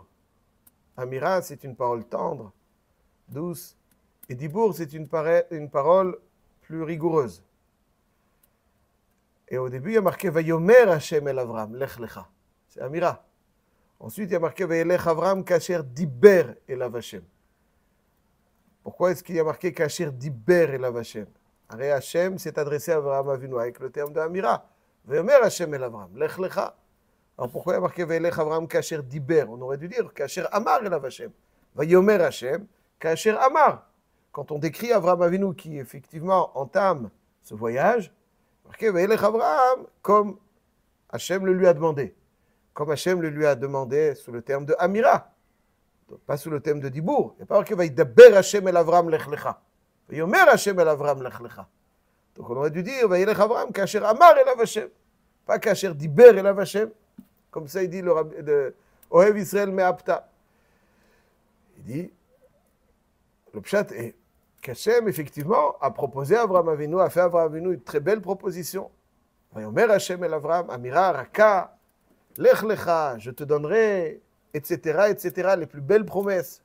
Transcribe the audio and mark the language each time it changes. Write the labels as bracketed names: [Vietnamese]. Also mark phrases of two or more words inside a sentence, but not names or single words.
[French] Amira, c'est une parole tendre, douce, et dibour, c'est une parole plus rigoureuse. Et au début, il y a marqué [Hebrew] ויאמר השם אל אברם, לך לך. [French] C'est Amira. Ensuite, il y a marqué [Hebrew] וילך אברם כאשר דבר אליו השם. [French] Pourquoi est-ce qu'il y a marqué [Hebrew] כאשר דבר אליו השם? [French] Arrêt Hachem s'est adressé à Avraham Avinu avec le terme de Amira. [Hebrew] ויאמר השם אל אברם, לך לך. [French] Alors pourquoi il y a marqué [Hebrew] וילך אברם כאשר דבר? [French] On aurait dû dire [Hebrew] כאשר אמר אליו השם. ויאמר השם כאשר אמר. [French] Quand on décrit Avraham Avinu qui effectivement entame ce voyage, marqué Vayelech Avram comme Hachem le lui a demandé. Comme Hachem le lui a demandé sous le terme de Amira. Donc, pas sous le terme de Dibour. Il n'y a pas marqué [Hebrew] וידבר השם אל אברם לך לך. ויאמר השם אל אברם לך לך. [French] Donc on aurait dû dire [Hebrew] וילך אברם כאשר אמר אליו השם. [French] Pas [Hebrew] כאשר דבר אליו השם. [French] Comme ça il dit le Ohev Israël Me'apta. Il dit, le pshat est qu'Hachem, effectivement, a proposé à Avraham Avinu, a fait à Avraham Avinu une très belle proposition. [Hebrew] ויאמר השם אל אברם, אמירה, רכה, לך לך, [French] je te donnerai, etc., etc., les plus belles promesses.